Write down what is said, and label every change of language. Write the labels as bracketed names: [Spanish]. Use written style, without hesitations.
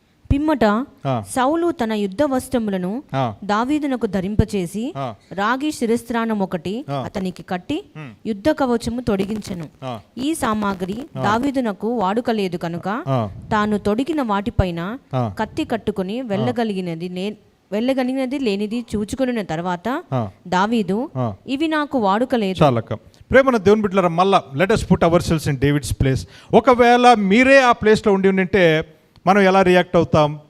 [Telugu] పిమ్మట సౌలు తన యుద్ధ వస్త్రములను దావీదునకు ధరింపచేసి రాగి శిరస్త్రాణం ఒకటి అతనికి కట్టి యుద్ధ కవచము తొడిగించెను. ఈ సామాగ్రి దావీదునకు వాడుకలేదు కనుక తాను తొడిగిన వాటిపైన కత్తి కట్టుకుని వెళ్ళగలిగినది లేనిది చూచుకున్న తర్వాత దావీదు, ఇవి నాకు వాడుకలేదు. ప్రేమన దేవుని బిడ్డలారా, మళ్ళా [English] Let us put ourselves in David's place. [Telugu] ఒకవేళ మీరే ఆ ప్లేస్లో ఉంటే మనం ఎలా రియాక్ట్ అవుతాం?